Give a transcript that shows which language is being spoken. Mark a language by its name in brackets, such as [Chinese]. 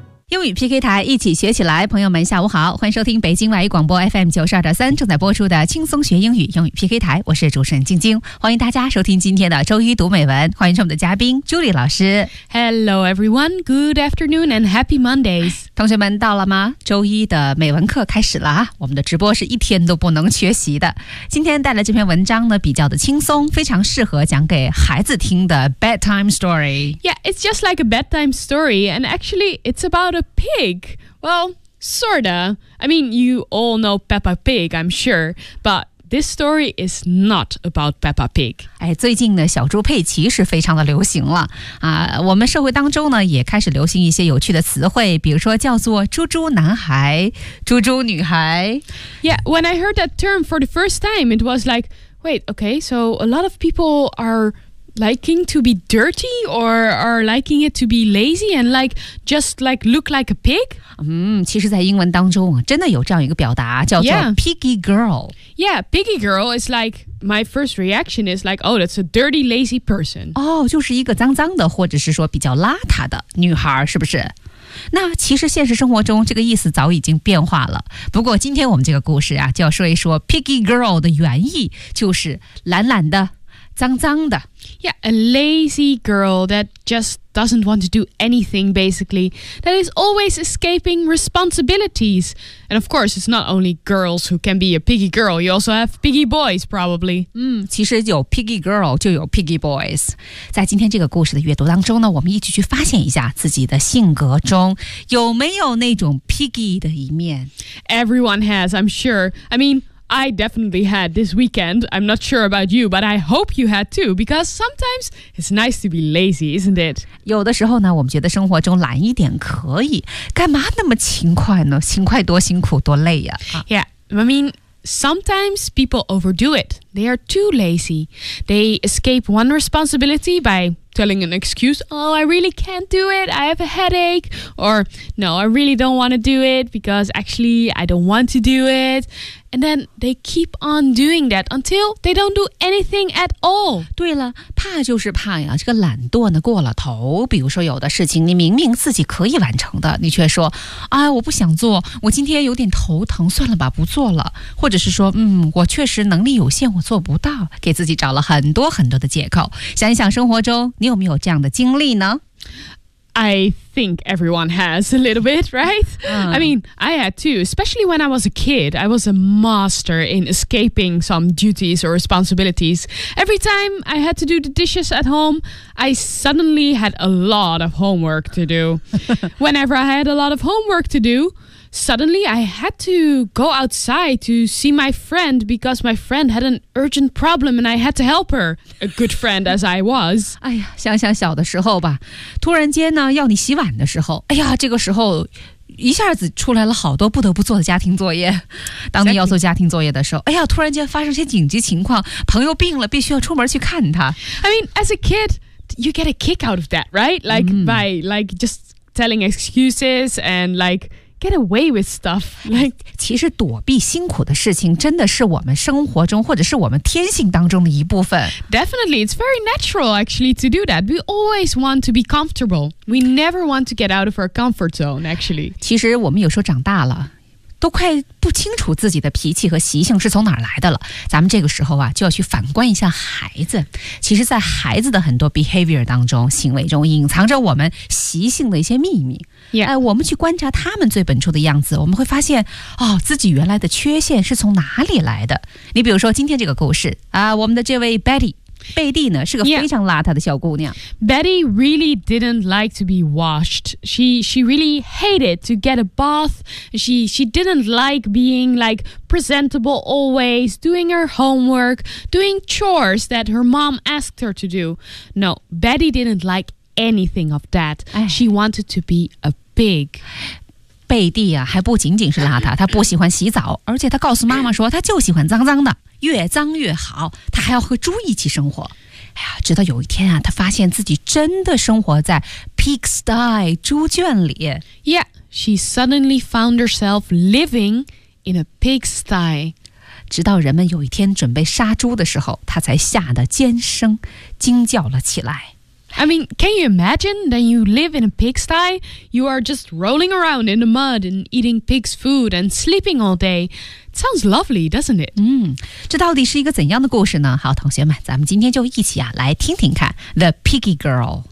[Chinese] 英语 PK 台，一起学起来。朋友们下午好，欢迎收听北京外语广播 FM 92.3正在播出的轻松学英语英语 PK 台，我是主持人静静，欢迎大家收听今天的周一读美文，欢迎我们的嘉宾 Julie 老师。 [English] Hello everyone, good afternoon and happy Mondays. [Chinese] 同学们到了吗？周一的美文课开始了啊！我们的直播是一天都不能缺席的。今天带来这篇文章呢，比较的轻松，非常适合讲给孩子听的 [English] bedtime story. Yeah, it's just like a bedtime story, and actually it's abouta pig. Well, sorta. I mean, you all know Peppa Pig, I'm sure, but this story is not about Peppa Pig. [Chinese] 哎，最近的小猪佩奇是非常的流行了啊，我们社会当中呢也开始流行一些有趣的词汇，比如说叫做猪猪男孩、猪猪女孩。 [English] Yeah, when I heard that term for the first time, it was like, wait, okay, so a lot of people areliking to be dirty or liking it to be lazy and like just like look like a pig? [Chinese] 其实在英文当中真的有这样一个表达叫做 piggy girl. [English] Yeah, piggy girl is like my first reaction is like, oh, that's a dirty, lazy person. [Chinese] 哦，就是一个脏脏的或者是说比较邋遢的女孩，是不是？那其实现实生活中这个意思早已经变化了，不过今天我们这个故事啊就要说一说 piggy girl 的原意，就是懒懒的脏脏的。 [English] Yeah, a lazy girl that just doesn't want to do anything, basically. That is always escaping responsibilities. And of course, it's not only girls who can be a piggy girl. You also have piggy boys, probably. [Chinese] 其实有 piggy girl 就有 piggy boys. 在今天这个故事的阅读当中呢，我们一起去发现一下自己的性格中有没有那种 piggy 的一面。 [English] Everyone has, I'm sure. I mean... I definitely had this weekend. I'm not sure about you, but I hope you had too, because sometimes it's nice to be lazy, isn't it? [Chinese] 有的时候呢，我们觉得生活中懒一点可以，干嘛那么勤快呢？勤快多辛苦，多累呀！ [English] Yeah, I mean, sometimes people overdo it. They are too lazy. They escape one responsibility by... telling an excuse, oh, I really can't do it, I have a headache, or no, I really don't want to do it because actually I don't want to do it. And then they keep on doing that until they don't do anything at all. [Chinese] 对了，怕就是怕呀，这个懒惰呢过了头。比如说有的事情你明明自己可以完成的，你却说，哎，我不想做，我今天有点头疼，算了吧，不做了。或者是说，我确实能力有限，我做不到，给自己找了很多很多的借口。想一想生活中你有没有这样的经历呢？ [English] I think everyone has a little bit, right? I mean, I had too, especially when I was a kid. I was a master in escaping some duties or responsibilities. Every time I had to do the dishes at home, I suddenly had a lot of homework to do. Whenever I had a lot of homework to do, suddenly I had to go outside to see my friend because my friend had an urgent problem and I had to help her, a good friend as I was. [Chinese] 哎呀，想想小的时候吧，突然间呢，要你洗碗的时候，哎呀，这个时候一下子出来了好多不得不做的家庭作业。当你要做家庭作业的时候，哎呀，突然间发生些紧急情况，朋友病了，必须要出门去看他。 [English] I mean, as a kid, you get a kick out of that, right? Like, by, like, just telling excuses and, like... get away with stuff. Like, [Chinese] 其实躲避辛苦的事情真的是我们生活中或者是我们天性当中的一部分。 [English] Definitely, it's very natural actually to do that. We always want to be comfortable. We never want to get out of our comfort zone actually. [Chinese] 其实我们有时候长大了都快不清楚自己的脾气和习性是从哪儿来的了，咱们这个时候啊就要去反观一下孩子。其实在孩子的很多 behavior 当中，行为中隐藏着我们习性的一些秘密。 [English] Yeah. [Chinese] 我们去观察他们最本初的样子，我们会发现，哦，自己原来的缺陷是从哪里来的。你比如说今天这个故事啊，我们的这位 Betty 贝蒂呢是个非常邋遢的小姑娘。 [English] Betty really didn't like to be washed. She really hated to get a bath. She didn't like being like presentable always, doing her homework, doing chores that her mom asked her to do. No, Betty didn't like anything of that. She wanted to be a pig. [Chinese] 贝蒂啊，还不仅仅是邋遢，她不喜欢洗澡，而且她告诉妈妈说，她就喜欢脏脏的。越脏越好，他还要和猪一起生活。哎呀，直到有一天啊，他发现自己真的生活在 pigsty 猪圈里。 [English] Yeah, she suddenly found herself living in a pigsty. [Chinese] 直到人们有一天准备杀猪的时候，他才吓得尖声惊叫了起来。 [English] I mean, can you imagine that you live in a pigsty? You are just rolling around in the mud and eating pig's food and sleeping all day. Sounds lovely, doesn't it? [Chinese] 这到底是一个怎样的故事呢？好，同学们，咱们今天就一起啊，来听听看 The Piggy Girl.